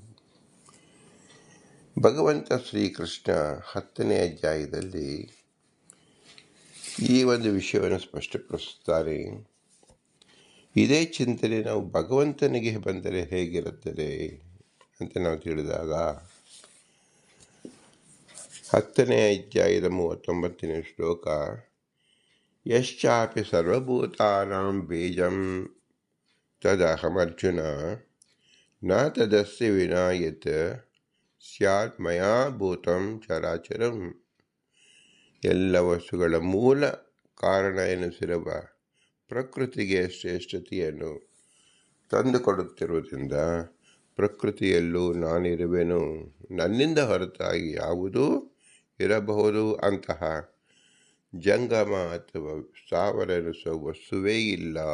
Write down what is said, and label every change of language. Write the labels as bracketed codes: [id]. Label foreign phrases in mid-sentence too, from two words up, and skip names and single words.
[kn] ಭಗವಂತ ಶ್ರೀಕೃಷ್ಣ 10ನೇ ಅಧ್ಯಾಯದಲ್ಲಿ ಈ ಒಂದು ವಿಷಯವನ್ನು ಸ್ಪಷ್ಟಪಡಿಸುತ್ತಾರೆ. ಇದೇ ಚಿಂತನೆ ನಾವು ಭಗವಂತನಿಗೆ ಬಂದರೆ ಹೇಗಿರುತ್ತದೆ ಅಂತ ನಾವು ತಿಳಿದಾಗ 10ನೇ ಅಧ್ಯಾಯದ 39ನೇ ಶ್ಲೋಕ, [sa] ಯಶ್ಚಾಪಿ ಸರ್ವಭೂತಾನಾಂ ಬೀಜಂ ತದಹಮರ್ಜುನ ನ ತದಸ್ಯ ವಿನಾ ಯತ್ ಸ್ಯಾತ್ ಮಯಾ ಭೂತಂ ಚರಾಚರಂ. [kn] ಎಲ್ಲ ವಸ್ತುಗಳ ಮೂಲ ಕಾರಣ ಎನಿಸಿರುವ ಪ್ರಕೃತಿಗೆ ಶ್ರೇಷ್ಠತೆಯನ್ನು ತಂದುಕೊಡುತ್ತಿರುವುದರಿಂದ ಪ್ರಕೃತಿಯಲ್ಲೂ ನಾನಿರುವೆನು, ನನ್ನಿಂದ ಹೊರತಾಗಿ ಯಾವುದೂ ಇರಬಹುದು ಅಂತಹ ಜಂಗಮ ಅಥವಾ ಸ್ಥಾವರೆನಿಸುವ ವಸ್ತುವೇ ಇಲ್ಲ.